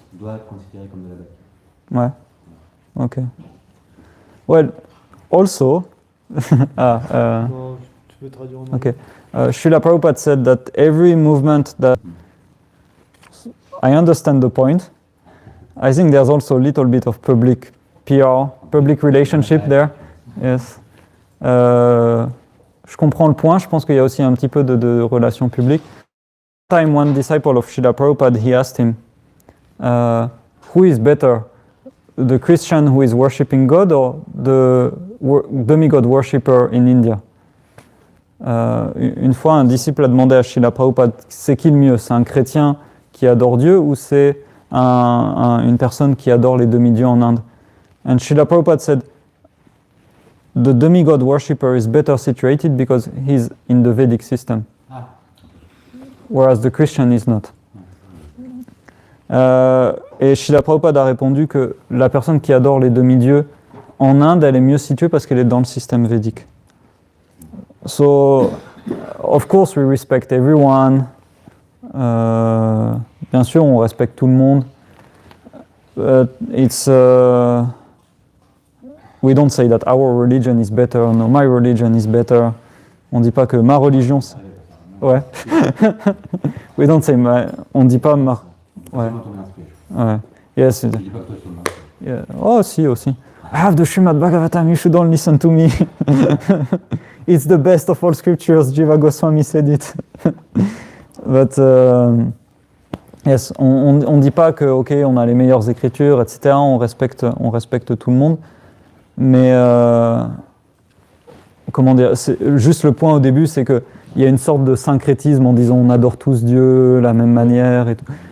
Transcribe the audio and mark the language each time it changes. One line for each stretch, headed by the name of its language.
French: doit être considéré comme de la bâtisse.
English: Ouais. Okay. Well, also,
French: Non, tu peux traduire en anglais.
English: okay. Srila Prabhupada said that every movement that I understand the point. I think there's also a little bit of public PR, public relationship there. Yes.
French: Je comprends le point. Je pense qu'il y a aussi un petit peu de relations publiques.
English: Time one disciple of Srila Prabhupada, he asked him, who is better, the Christian who is worshipping God or the demigod worshipper in India?
French: Une fois, un disciple a demandé à Srila Prabhupada, c'est qui le mieux? C'est un chrétien qui adore Dieu ou c'est une personne qui adore les demi-dieux en Inde?
English: And Srila Prabhupada said, the demigod worshipper is better situated because he's in the Vedic system, whereas the Christian is not.
French: Et Srila Prabhupada a répondu que la personne qui adore les demi-dieux en Inde, elle est mieux située parce qu'elle est dans le système védique.
English: So, of course, we respect everyone.
French: Bien sûr, on respecte tout le monde.
English: It's we don't say that our religion is better, no, my religion is better.
French: On dit pas que ma religion. Ouais.
English: We don't say
French: on dit pas ma. Ouais. Ouais.
English: Yes. Yeah.
French: Oh, si aussi.
English: I have the Srimad Bhagavatam. You should all listen to me. It's the best of all scriptures. Jiva Goswami said it. But yes,
French: on dit pas que ok, on a les meilleures écritures, etc. On respecte tout le monde. Mais comment dire, juste le point au début, c'est que il y a une sorte de syncrétisme en disant on adore tous Dieu de la même manière et tout.